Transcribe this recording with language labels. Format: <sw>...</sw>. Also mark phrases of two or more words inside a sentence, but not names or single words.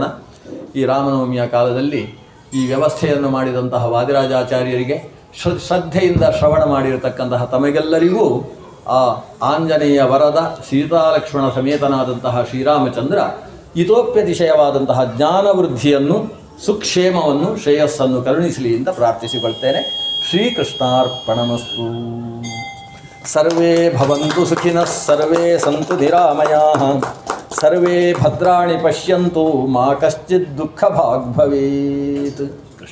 <kn>ಈ ರಾಮನವಮಿಯ ಕಾಲದಲ್ಲಿ ಈ ವ್ಯವಸ್ಥೆಯನ್ನು ಮಾಡಿದಂತಹ ವಾದಿರಾಜಾಚಾರ್ಯರಿಗೆ, ಶ್ರದ್ಧೆಯಿಂದ ಶ್ರವಣ ಮಾಡಿರತಕ್ಕಂತಹ ತಮಗೆಲ್ಲರಿಗೂ ಆ ಆಂಜನೇಯ ವರದ ಸೀತಾಲಕ್ಷ್ಮಣ ಸಮೇತನಾದಂತಹ ಶ್ರೀರಾಮಚಂದ್ರ ಇತೋಪ್ಯತಿಶಯವಾದಂತಹ ಜ್ಞಾನವೃದ್ಧಿಯನ್ನು, ಸುಕ್ಷೇಮವನ್ನು, ಶ್ರೇಯಸ್ಸನ್ನು ಕರುಣಿಸಲಿ ಅಂತ ಪ್ರಾರ್ಥಿಸಿಕೊಳ್ತೇನೆ. ಶ್ರೀಕೃಷ್ಣಾರ್ಪಣಮಸ್ತು.</kn> <sa>ಸರ್ವೇ ಭವಂತು ಸುಖಿನಃ, ಸರ್ವೇ ಸಂತು ನಿರಾಮಯಾಃ, ಸರ್ವೇ ಭದ್ರಾಣಿ ಪಶ್ಯಂತು, ಮಾ ಕಶ್ಚಿತ್ ದುಃಖ ಭಾಗ್ ಭವೇತ್.</sa>